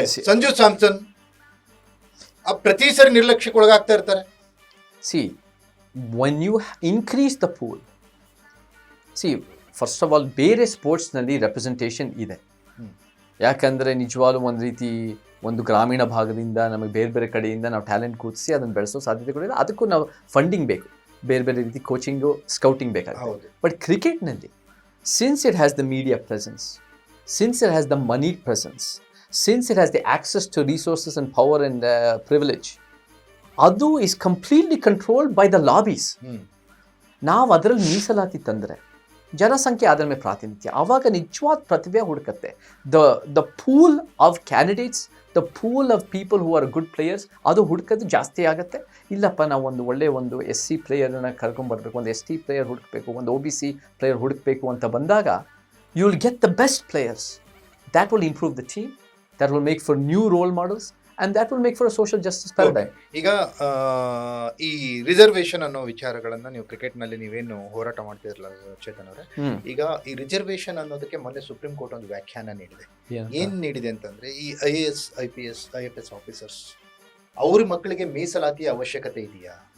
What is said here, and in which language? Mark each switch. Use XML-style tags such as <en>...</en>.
<kn>ಸಂಜು ಸ್ಯಾಮ್ಸನ್ ಪ್ರತಿ ಸರಿ ನಿರ್ಲಕ್ಷ್ಯಕ್ಕೆ ಒಳಗಾಗ್ತಾ ಇರ್ತಾರೆ.</kn> <en>see when you increase the pool, see first of all</en> <kn>ಬೇರೆ ಸ್ಪೋರ್ಟ್ಸ್ನಲ್ಲಿ ರೆಪ್ರೆಸೆಂಟೇಷನ್ ಇದೆ. ಯಾಕಂದರೆ ನಿಜವಾಗ್ಲೂ ಒಂದು ರೀತಿ ಒಂದು ಗ್ರಾಮೀಣ ಭಾಗದಿಂದ ನಮಗೆ ಬೇರೆ ಬೇರೆ ಕಡೆಯಿಂದ ನಾವು ಟ್ಯಾಲೆಂಟ್ ಕೂರಿಸಿ ಅದನ್ನು ಬೆಳೆಸೋ ಸಾಧ್ಯತೆಗಳಿದೆ. ಅದಕ್ಕೂ ನಾವು ಫಂಡಿಂಗ್ ಬೇಕು, ಬೇರೆ ಬೇರೆ ರೀತಿ ಕೋಚಿಂಗು, ಸ್ಕೌಟಿಂಗ್ ಬೇಕಾಗುತ್ತೆ.</kn> <en>But ಕ್ರಿಕೆಟ್ನಲ್ಲಿ since it has the media presence, since it has the money presence, since it has the access to resources and power and privilege, ಅದು is completely controlled by the lobbies.</en> <kn>ನಾವು ಅದರಲ್ಲಿ ಮೀಸಲಾತಿ ತಂದರೆ ಜನಸಂಖ್ಯೆ ಅದರ ಮೇಲೆ ಪ್ರಾತಿನಿಧ್ಯ, ಆವಾಗ ನಿಜವಾದ ಪ್ರತಿಭೆ ಹುಡುಕತ್ತೆ.</kn> <en>the pool of candidates, the pool of people who are good players,</en> <kn>ಅದು ಹುಡುಕೋದು ಜಾಸ್ತಿ ಆಗುತ್ತೆ. ಇಲ್ಲಪ್ಪ ನಾವು ಒಂದು ಒಳ್ಳೆಯ ಒಂದು SC ಪ್ಲೇಯರ್ನ ಕರ್ಕೊಂಬರ್ಬೇಕು, ಒಂದು ST ಪ್ಲೇಯರ್ ಹುಡುಕಬೇಕು, ಒಂದು OBC ಪ್ಲೇಯರ್ ಹುಡುಕಬೇಕು ಅಂತ ಬಂದಾಗ</kn> <en>You will get the best players. that will improve the team, that will make for new role models, and that will make for a social justice paradigm.</en> <kn>ಈಗ ಈ reservation ಅನ್ನೋ ವಿಚಾರಗಳನ್ನ ನೀವು ಕ್ರಿಕೆಟ್ನಲ್ಲಿ ನೀವೇನು ಹೋರಾಟ ಮಾಡ್ತಿರಲ್ಲ ಚೇತನ್ ಅವರೇ, ಈಗ ಈ ರಿಸರ್ವೇಶನ್ ಅನ್ನೋದಕ್ಕೆ ಮೊನ್ನೆ ಸುಪ್ರೀಂ ಕೋರ್ಟ್ ಒಂದು ವ್ಯಾಖ್ಯಾನ ನೀಡಿದೆ. ಏನ್ ನೀಡಿದೆ ಅಂತಂದ್ರೆ, ಈ IAS IPS IFS ಆಫೀಸರ್ಸ್ ಅವ್ರ ಮಕ್ಕಳಿಗೆ ಮೀಸಲಾತಿಯ ಅವಶ್ಯಕತೆ ಇದೆಯಾ?</kn>